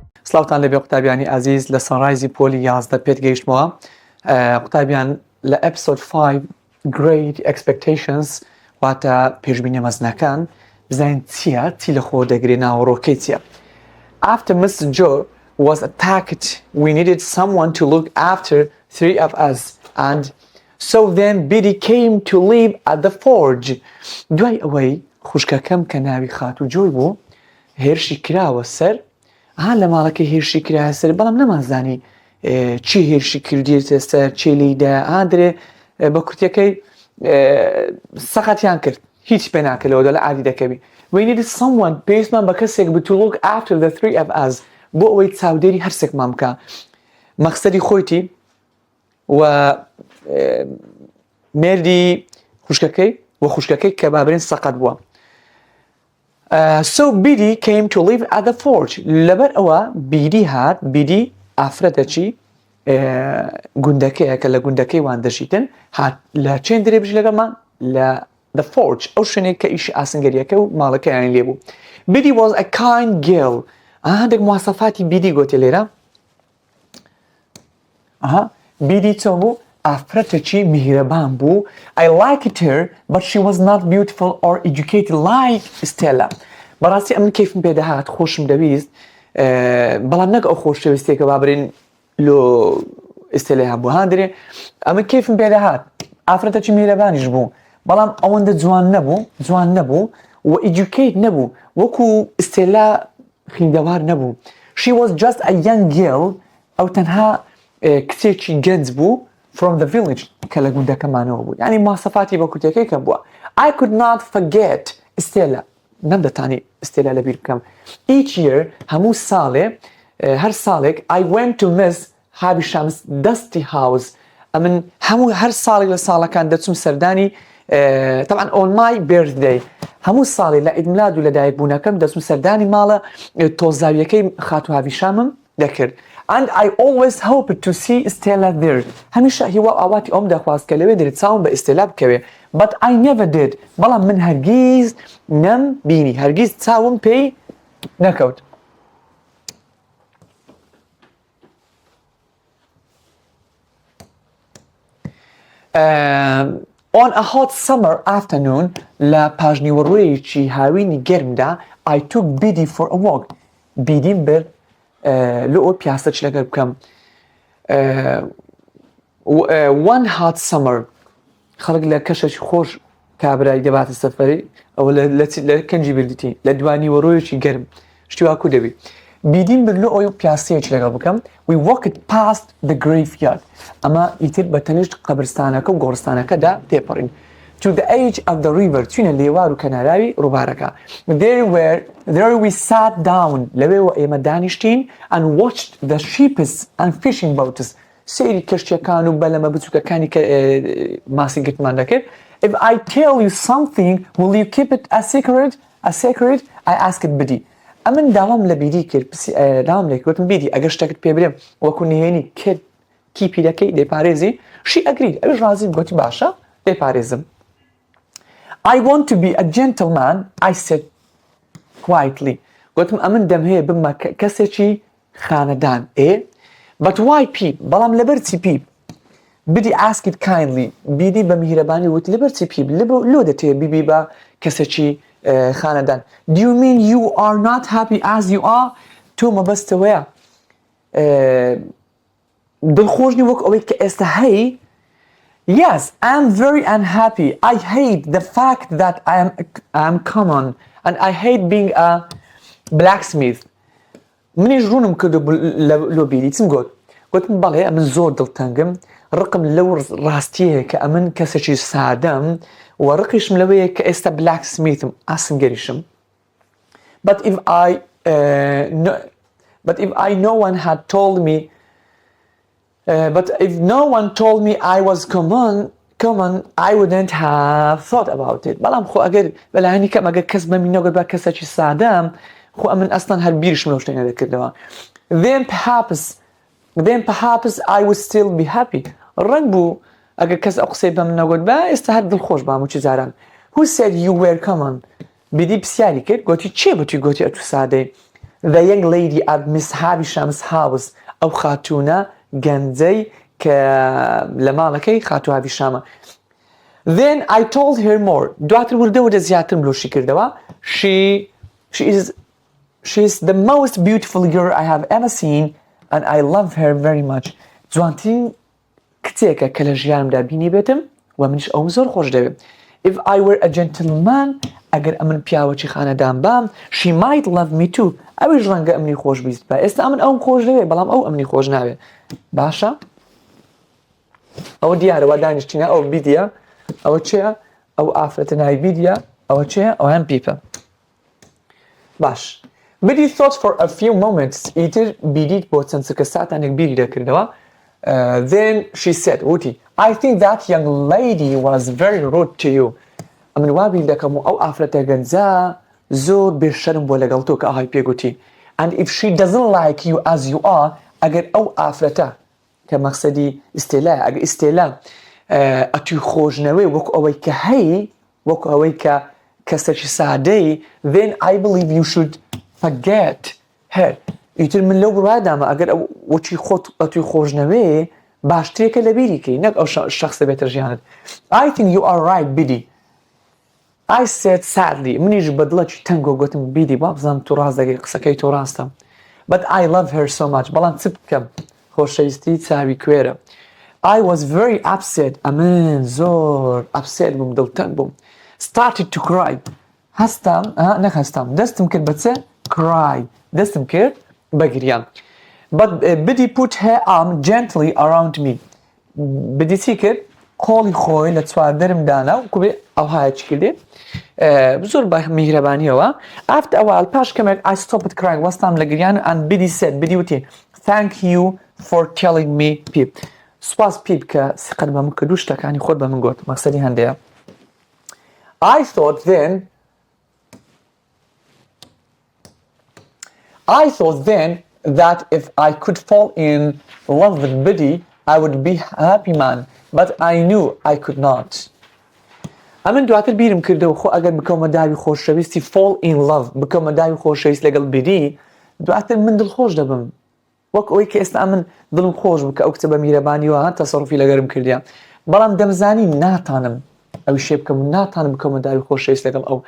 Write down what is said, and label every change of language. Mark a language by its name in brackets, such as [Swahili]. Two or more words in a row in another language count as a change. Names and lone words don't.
[Central Kurdish] سلااوتان لەبێ قوتابیانی ئازیز لە سەنڕایزی پۆلی 11 پێت گەیشتمەوە قوتابیان لە ئەپسۆد 5 Great Expectations واتە پێشبینە مەزنەکان بزانین چییە چی لە خۆ دەگرێ ناوەڕۆکەی چییە. [English] After Mr. Joe was attacked, we needed someone to look after 3 of us, and so then Biddy came to live at the forge. [Central Kurdish] دوای ئەوەی خوشکەکەم کە ناوی خات و جۆی بوو هێرشی کراوە سەر لە ماڵەکەی هێرشی کرایە سەر بەڵام نەمانزانی چی هێرشی کردێتە سەر چێلیدا ئادرێ بە کورتەکەی سەقەتیان کرد هیچ پێ ناکەلەوە لە عادی دەکەوی. [English] We needed someone [Central Kurdish] پێویستمان بە کەسێک بوو [English] to look after the 3 of us [Central Kurdish] بۆ ئەوەی چاودێری هەرسێکمان بکە مەقسەدی خۆیتی و مێردی خوشکەکەی و خوشکەکەی کە بابرین سەقەت بووە. [English] So Biddy came to live at the forge. [Central Kurdish] لەبەر ئەوە بیدی هات بیدی ئافرەتەچی گوندەکەیە کە لە گوندەکەی وان دەژیتن هات لە چێن درێ بژ لەگەڵمان لە [English] the forge [Central Kurdish] ئەو شوێنێک کە ئیشی ئاسنگەریەکە و ماڵەکەیان لێبوو. [English] Biddy was a kind girl. [Central Kurdish] هەندێک مواسەفاتی بیدی گۆتێ لێرە. بیدی چۆن بوو؟ ئافرەتێکی میهرەبان بوو. [English] I liked her but she was not beautiful or educated like Stella. [Central Kurdish] بەڕاستی ئەمن کەیفم پێ دەهات خۆشم دەویست بەڵام نەک ئەو خۆشەویستێکە بابرین لۆ ئستێلەی هەبوو هاندرێ ئەمن کەیفم پێ دەهات ئافرەتێکی میهرەبانیش بوو بەڵام ئەوەندە جوان نەبوو و educate نەبوو وەکو ئستێلا خوێندەوار نەبوو. She was just a young girl ئەو تەنها کچێکی گەنج بوو [English] from the village [Central Kurdish] کە لە گوندەکەمانەوە بوو یعنی مواصفاتی بە کورتەکەی کە بووە. [English] I could not forget Stella. [Central Kurdish] نەمدەتانی ئستێلا لەبیر بکەم. [English] Each year [Central Kurdish] هەموو ساڵێ هەر ساڵێک [English] I went to Miss Habisham's dusty house. [Central Kurdish] ئەمن هەموو هەر ساڵێک لە ساڵەکان دەچوم سەردانی طبعا [English] on my birthday [Central Kurdish] هەموو ساڵی لە ئیدملاد و لە دایکبوونەکەم دەچوم سەردانی ماڵە تۆزاویەکەی خات و هاویشامم دەکرد. [English] And I always hoped to see Stella there. [Central Kurdish] هەمیشە هیوا ئاواتی ئەوم دەخواست کە لەوێ دەرێت چاوم بە ئستێلا بکەوێ. [English] But I never did. [Central Kurdish] بەڵام من هەرگیز نەمبینی هەرگیز چاوم پێی نەکەوت. [English] On a hot summer afternoon [Central Kurdish] لە پاژنیوەڕۆیەکی هاوینی گەرمدا [English] I took Biddy for a walk. [Central Kurdish] بیدیم برد لە ئەو پیاسە چ لەگەر بکەم. [English] One hot summer [Central Kurdish] خەڵک لە کەشەی خۆش کابرای دەباتە سەفەری ئەوە لە کەنجی بردیتی لە دوانیوەڕۆیەکی گەرم شتی واکو دەبی. بیدیم برد لە ئەو پیاسەیەک لەگەڵ بکەم. [English] We walked past the graveyard. [Central Kurdish] ئەمە ئیتر بە تەنیشت قەبرستانەکە و گۆڕستانەکەدا تێپەڕین. [English] To the edge of the river [Central Kurdish] چوینە لێوار و کەناراوی ڕووبارەکە. [English] There we sat down [Central Kurdish] لەوێەوە ئێمە دانیشتین [English] and watched the ships and fishing boats [Central Kurdish] سێری کەشتیەکان و بەلەمە بچووکەکانی کە ماسی گرتمان دەکرد. [English] If I tell you something will you keep it a secret? I asked Biddy. [Central Kurdish] ئەمن داوام لە بیدی کرد داوام لێ کردم بیدی ئەگەر شتێکت پێ برێم وەکو نهێنی کرد کیپی دەکەی دەیپارێزی [English] she agreed [Central Kurdish] ئەویش ڕازی گوتی باشە دەیپارێزم. [English] I want to be a gentleman, I said quietly. [Central Kurdish] گوتم ئەمن دەم هەیە بمە کەسێکی خانەدان. [English] But why peep? [Central Kurdish] بەڵام لەبەر چی [English] peep? Biddy asked kindly. [Central Kurdish] بیدی بە میهرەبانی وتی لەبەر چی peep؟ لۆ دەتەوێت بیبی بە کەسێکی خانەدان. [English] Do you mean you are not happy as you are? [Central Kurdish] تۆ مەبەستەوەیە دڵخۆشنی وەک ئەوەی کە ئێستا هەی. [English] Yes, I am very unhappy. I hate the fact that I am common and I hate being a blacksmith. [Central Kurdish] منیش ڕوونم کردو لۆ بیدی چم گوتم بەڵێ ئەمن زۆر دڵتەنگم ڕقم لەو ڕاستیەیە کە ئەمن کەسێکی سادەم و ڕقیشم لەوەیە کە ئێستا blacksmithم ئاسنگەریشم. [English] But if no one told me I was common I wouldn't have thought about it. [Central Kurdish] بەڵام خۆ ئەگەر بەلایانی کەم ئەگەر کەس بەمی نەگوت بە کەسێکی سادەم خۆ ئەمن ئەستان هەر بیرشم لەو شتێنە دەکردەوە. [English] Then perhaps I would still be happy. [Central Kurdish] ڕەنگ بوو ئەگەر کەس ئەو قسەی بەم نەگوت بە ئێستا هەر دڵخۆش بام و چی جاران. [English] Who said you were common? [Central Kurdish] بیدی پرسیاری کرد گوتی چێ بەتوی گوتی ئەتو سادەی. [English] the young lady at Miss Havisham's house [Central Kurdish] ئەو خاتوونە گەنجەی کە لە ماڵەکەی خاتوو هاویشامە. [English] Then I told her more. [Central Kurdish] دواتر وردەوە زیاتر ملۆشی کردەوە. [English] She is the most beautiful girl I have ever seen and I love her very much. [Central Kurdish] جوانترین کچێکە کە لە ژیانمدا بینی بێتم و منیش ئەوم زۆر خۆش دەوێت. [English] If I were a gentleman, [Central Kurdish] ئەگەر ئەمن پیاوەکی خانەدان بام, [English] she might love me too. [Central Kurdish] ئەویش ڕەنگە ئەمنی خۆش بیست بە. ئێستا ئەمن ئەوم خۆش دەوێت بەڵام ئەو ئەمنی خۆش ناوێت. باشە؟ ئەوە دیارەوە دانیشتینە ئەو بیدیە ئەوە چێە؟ ئەو ئافرەتە ناوی بیدیە ئەوە چێە؟ ئەویان پیپە. باش. [English] Biddy thought for a few moments. [Central Kurdish] ئیتر بیدیت بۆ چەند سکە ساتانێک بیری دەکردەوە. [English] Then she said, وتی, I think that young lady was very rude to you. [Central Kurdish] ئەمن وا بیر دەکەم و ئەو ئافرەتە گەنجە زۆر بێشەرم بۆ لەگەڵ تۆ کە ئاهای پێگوتی. [English] And if she doesn't like you as you are, [Central Kurdish] ئەگەر ئەو ئافرەتە کە مەقسەدی ئیستێلایە ئەگەر ئیستێلا ئەتوی خۆشنەوەی وەکو ئەوەی کە هەی وەکو ئەوەی کە کەسێکی سادەی [English] then I believe you should forget her. [Central Kurdish] ئیتر من لەو بڕوادامە ئەگەر وەکی خۆت ئەتوی خۆشنەوەی باشترێکە لە بیریکەی نەک ئەو شەخصە بێتە ژیانت. [English] I think you are right, Biddy. I said sadly. [Central Kurdish] منیش بەدڵەکی تەنگۆ گوتم بیدی با بزانم تو ڕاست دەگەی قسەکەی تۆ ڕاستە. [English] But I love her so much. [Central Kurdish] بەڵام چ بکەم خۆشەویستی چاوی کوێرە. [English] I was very upset. [Central Kurdish] ئەمن زۆر upset بووم دڵتەنگ بووم. [English] Started to cry. [Central Kurdish] هەستام نەخەستام دەستم کرد بە چێ؟ Cry. دەستم کرد بە گریان. [English] But Biddy put her arm gently around me. [Central Kurdish] Biddy چی کرد؟ قۆڵی خۆی لە چواردەرم دانا و کوبێ ئەوهایە چی کردێ؟ زۆر بە میهرەبانیەوە. [English] After a while [Central Kurdish] پاش کەمێک [English] I stopped crying [Central Kurdish] وەستام لە گریان [English] and Biddy said Biddy وتی Thank you for telling me Pip. [Central Kurdish] سوپاس پیپ کە سقەت بە من کردو شتەکانی خۆت بە من گوت مەقسەدی هەندەیە. [English] I thought then that if I could fall in love with Biddy I would be a happy man but I knew I could not. [Central Kurdish] ئەمن دواتر بیرم کردەوە خۆ ئەگەر بکەمە داوی خۆشەویستی [English] fall in love [Central Kurdish] بکەمە داوی خۆشەویست لەگەڵ بیدی دواتر من دڵخۆش دەبم وەک ئەوەی کە ئێستا من دڵم خۆش بکە ئەو کچە بە میهرەبانیەوە تەسەڕوفی لەگەرم کردیە بەڵام دەمزانی ناتانم ئەوی شێ بکەم و ناتانم بکەمە داوی خۆشەویست لەگەڵ ئەو.